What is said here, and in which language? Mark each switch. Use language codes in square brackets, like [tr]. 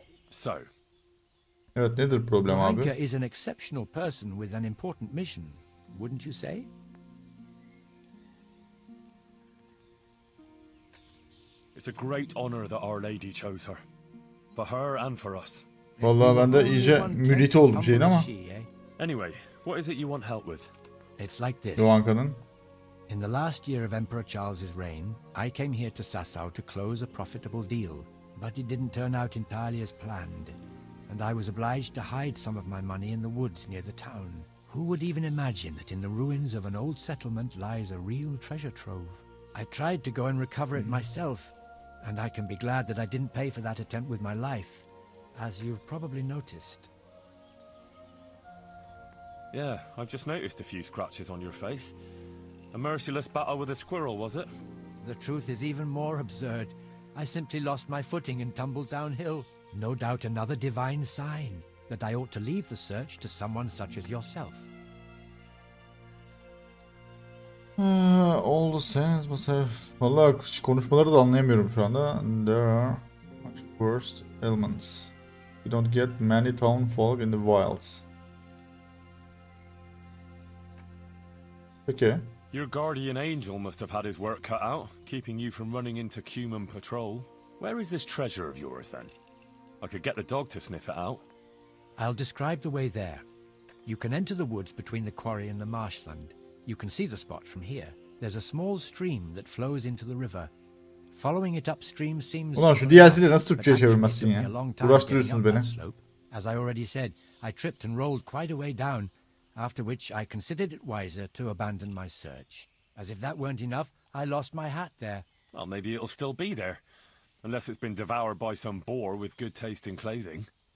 [en] So, [tr] Evet, nedir problem abi? [en] Johanka is an exceptional person with an important mission, wouldn't you say? it's a great honor that Our Lady chose her. For her and for us. [tr] Vallahi ben de iyice müriti oldum şeyin ama. [en] Anyway, what is it you want help with? It's like this. [tr] Johanka'nın. [en] In the last year of Emperor Charles's reign, I came here to Sasau to close a profitable deal, but it didn't turn out entirely as planned, and I was obliged to hide some of my money in the woods near the town. Who would even imagine that in the ruins of an old settlement lies a real treasure trove? I tried to go and recover it myself, and I can be glad that I didn't pay for that attempt with my life, as you've probably noticed. Yeah, I've just noticed a few scratches on your face. A merciless battle with a squirrel, was it? The truth is even more absurd. I simply lost my footing and tumbled downhill. No doubt another divine sign that I ought to leave the search to someone such as yourself. All the sense must have... [tr] Vallahi konuşmaları da anlayamıyorum şu anda. [en] There are much worse elements. You don't get many town folk in the wilds. [tr] Peki. [en] Your guardian angel must have had his work cut out, keeping you from running into Cuman patrol. Where is this treasure of yours, then? I could get the dog to sniff it out. I'll describe the way there. You can enter the woods between the quarry and the marshland. You can see the spot from here. There's a small stream that flows into the river. Following it upstream seems... [tr] Ulan şu DLC'leri nasıl Türkçe'ye çevirmezsin ya? Uğraştırıyorsunuz beni. [en] As I already said, I tripped and rolled quite a way down, after which I considered it wiser to abandon my search. As if that weren't enough, I lost my hat there. Well, maybe it'll still be there. Unless it's been devoured by some boar with good taste in clothing.